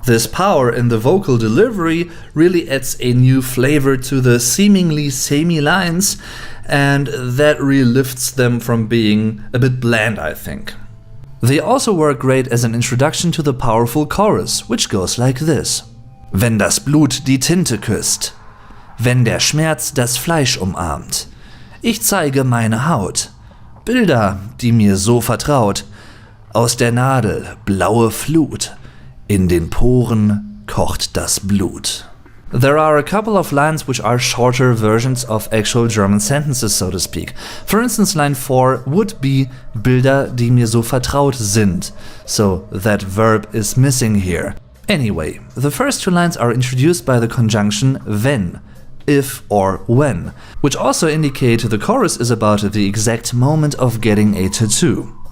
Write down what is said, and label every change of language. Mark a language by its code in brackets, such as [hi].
[en] This power in the vocal delivery really adds a new flavor to the seemingly samey lines, and that really lifts them from being a bit bland, I think. They also work great as an introduction to the powerful chorus, which goes like this. [de] Wenn das Blut die Tinte küsst, wenn der Schmerz das Fleisch umarmt, ich zeige meine Haut, Bilder, die mir so vertraut, aus der Nadel blaue Flut, in den Poren kocht das Blut. [en] There are a couple of lines which are shorter versions of actual German sentences, so to speak. For instance, line 4 would be [de] Bilder, die mir so vertraut sind, [en] so that verb is missing here. Anyway, the first two lines are introduced by the conjunction wenn, if or when, which also indicate the chorus is about the exact moment of getting a tattoo.